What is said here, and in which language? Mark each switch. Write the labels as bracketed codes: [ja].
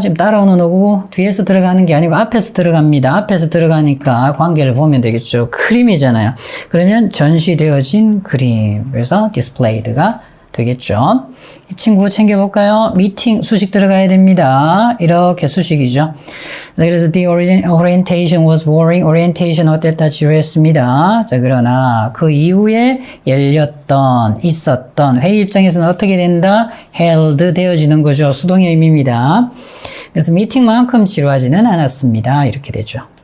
[ko] 지금 따라오는 오고 뒤에서 들어가는 게 아니고 앞에서 들어갑니다. 앞에서 들어가니까 관계를 보면 되겠죠. 그림이잖아요. 그러면 전시되어진 그림. 그래서 displayed가 되겠죠. 이 친구 챙겨볼까요? 미팅 수식 들어가야 됩니다. 이렇게 수식이죠. 자, 그래서 [en] the orientation was boring. [ko] orientation 어땠다 지루했습니다. 자, 그러나 그 이후에 있었던 회의 입장에서는 어떻게 된다? held 되어지는 거죠. 수동의 의미입니다. 그래서 미팅만큼 지루하지는 않았습니다. 이렇게 되죠.